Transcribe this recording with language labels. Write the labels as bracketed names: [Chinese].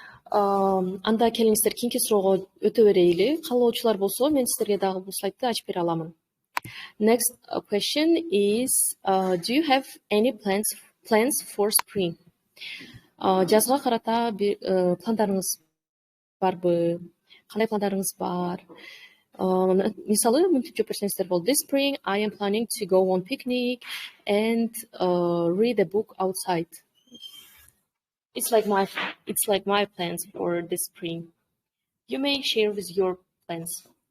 [Kyrgyz] Анда келиңиздер, кийинки суроого өтө берейли. Каалоочулар болсо, мен сиздерге дагы бул слайдты ачып бере аламын. [English] Next question is, do you have any plans for spring? [Kyrgyz] Жазга карата пландарыңыз барбы? Кандай пландарыңыз бар? Мисалы, мынтип жооп берсеңиздер болот. [English] This spring I am planning to go on picnic and read a book outside. It's like my plans for this spring. You may share with your plans.